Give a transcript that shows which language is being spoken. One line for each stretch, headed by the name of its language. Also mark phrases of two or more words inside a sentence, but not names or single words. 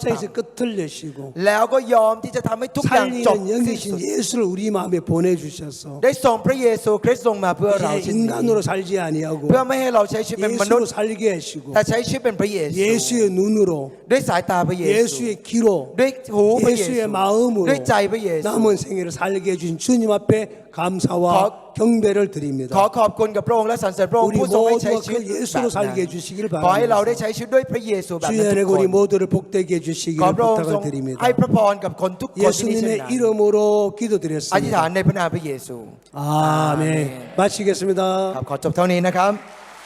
Korean: 끝을 내시고
Thai: แล้วก็ยอมที่จะทำให้ทุกอย่างจบ
Korean: 살리는
Thai: สิ้นสุ
Korean: 영이신
Thai: ด
Korean: 예수를 우리 마음에 보내주셔서
Thai: ได้ส่งพระเยซูคริสต์ลงมาเพื่อเรา
Korean: 이제
Thai: เช่นนี้
Korean: 인간으로 살지 아니하고
Thai: เพื่อไม่ให้เราใช้ชีวิตเป็นมนุษ
Korean: 예수로
Thai: ย์
Korean: 살게 하시고
Thai: แต่ใช้ชีวิตเป็นพระเยซู
Korean: 예수의 눈으로
Thai: ด้วยสายตาพระเยซู
Korean: 예수의 귀로
Thai: ด้วยหูพระเยซู
Korean: 예수의 마음으로
Thai: ด้วยใจพระเยซู
Korean: 남은 생애를 살게 해준 주님 앞에 감사와 거- 경배를
Thai: ขอ
Korean: 드립니다.
Thai: ขอบคุณกับพระองค์และสรรเสริญพระองค์
Korean: 우리
Thai: ผู้ทรงให้ใช้
Korean: 모두가
Thai: ชีวิต
Korean: 그 예수로
Thai: แบบนั้น
Korean: 살게 해주시기를
Thai: ขอให้เราได้
Korean: 바랍니다.
Thai: ใช้ชีวิตด้วยพระเยซูแบบนั้น
Korean: 주의
Thai: ทุ
Korean: 은혜
Thai: กคน
Korean: 우리 모두를 복되게
Thai: ขอ
Korean: 해주시기를
Thai: พระองค์ทรง
Korean: 부탁을 드립니다.
Thai: ให้พระพรกับคนทุกคนที่นี่เช่น
Korean: 예수님의
Thai: นั้น
Korean: 이름으로
Thai: อธิษฐาน
Korean: 기도드렸습니다.
Thai: ในพระนามพระเยซู
Korean: 아멘. 마치겠습니다.
Thai: ครับขอจบเท่านี้นะครับ